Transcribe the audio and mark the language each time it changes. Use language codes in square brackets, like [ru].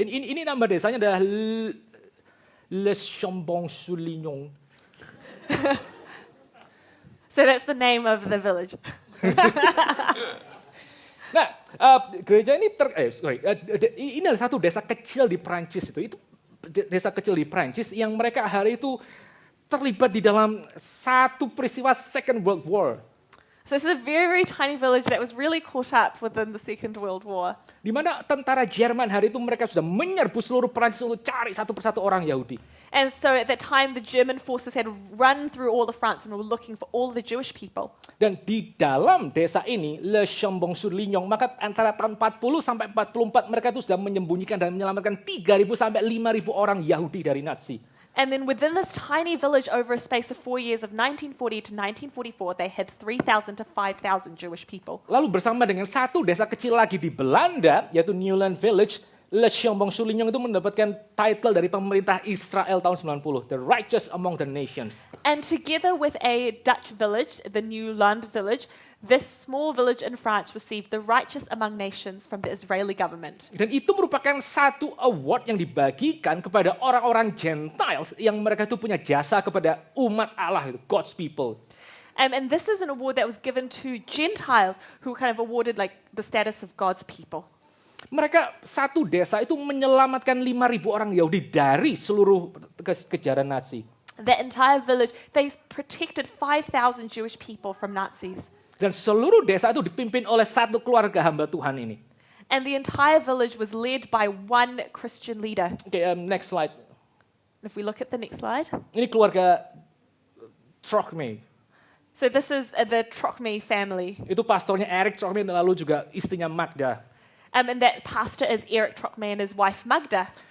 [id] Ini nama desanya adalah Les Chambon Soulignon. [en] So that's the name of the village. [id] Nah, gereja ini ini adalah satu desa kecil di Prancis itu desa kecil di Prancis yang mereka hari itu terlibat di dalam satu peristiwa Second World War. [en] So this is a very, very tiny village that was really caught up within the Second World War. [id] Di mana tentara Jerman hari itu mereka sudah menyerbu seluruh Prancis untuk cari satu persatu orang Yahudi. [en] And so at that time, the German forces had run through all of France and were looking for all the Jewish people. [id] Dan di dalam desa ini, Le Chambon-sur-Lignon, maka antara tahun 40 sampai 44 mereka itu sudah menyembunyikan dan menyelamatkan 3.000 sampai 5.000 orang Yahudi dari Nazi. [en] And then within this tiny village over a space of 4 years of 1940 to 1944, they had 3,000 to 5,000 Jewish people. [id] Lalu bersama dengan satu desa kecil lagi di Belanda, yaitu Newland Village, Le Chambon-sur-Lignon itu mendapatkan title dari pemerintah Israel tahun 90, The Righteous Among the Nations. [en] And together with a Dutch village, the Newland Village, this small village in France received the Righteous Among Nations from the Israeli government. [id] Dan itu merupakan satu award yang dibagikan kepada orang-orang Gentiles yang mereka itu punya jasa kepada umat Allah, [en] God's people. And this is an award that was given to Gentiles who were kind of awarded like the status of God's people. [id] Mereka satu desa itu menyelamatkan 5.000 orang Yahudi dari seluruh kejaran Nazi. [en] That entire village, they protected 5,000 Jewish people from Nazis. [id] Dan seluruh desa itu dipimpin oleh satu keluarga hamba Tuhan ini. [en] And the entire village was led by one Christian leader. Okay, next slide. If we look at the next slide. [id] Ini keluarga Trocmé. [en] So this is the Trocmé family. [id] Itu pastornya Eric Trocmé dan lalu juga istrinya Magda. [en] And that pastor is Eric Trocmé and his wife Magda.